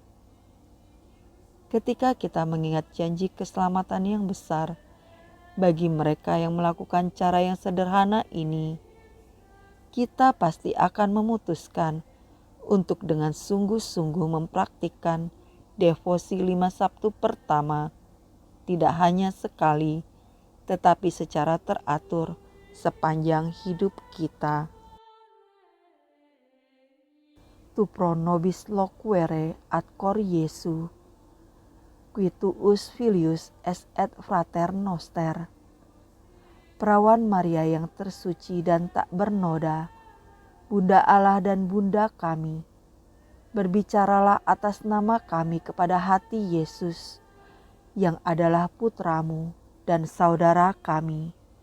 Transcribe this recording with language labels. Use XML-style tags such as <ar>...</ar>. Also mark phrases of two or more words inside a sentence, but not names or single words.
<id>Ketika kita mengingat janji keselamatan yang besar bagi mereka yang melakukan cara yang sederhana ini, kita pasti akan memutuskan untuk dengan sungguh-sungguh mempraktikkan devosi 5 Sabtu pertama, tidak hanya sekali, tetapi secara teratur sepanjang hidup kita.</id> <la>Tu pro nobis loquere ad cor Jesu, qui tuus filius es et frater noster.</la> <id>Perawan Maria yang tersuci dan tak bernoda, Bunda Allah dan Bunda kami, berbicaralah atas nama kami kepada hati Yesus, yang adalah putramu dan saudara kami.</id>